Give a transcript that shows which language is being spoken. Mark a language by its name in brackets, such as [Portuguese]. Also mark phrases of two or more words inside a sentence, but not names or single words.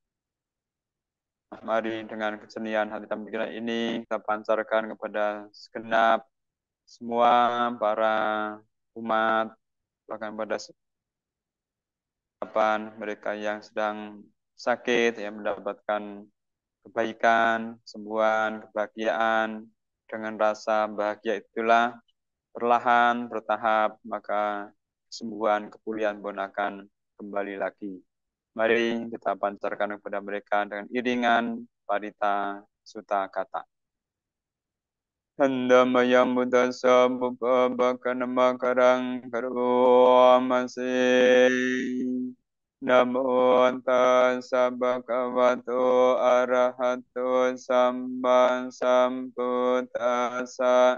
[Indonesian] Mari dengan kesenian hati dan pikiran ini kita pancarkan kepada segenap semua para umat, bahkan pada mereka yang sedang sakit, yang mendapatkan kebaikan, kesembuhan, kebahagiaan. Dengan rasa bahagia itulah perlahan, bertahap, maka kesembuhan, kepulihan pun akan kembali lagi. Mari kita pancarkan kepada mereka dengan iringan parita suta kata. [Pali] Handamayam buddhasa bupa bakanama karang karuamase. Namo tassa bhagavato arahato samba sambuddhassa.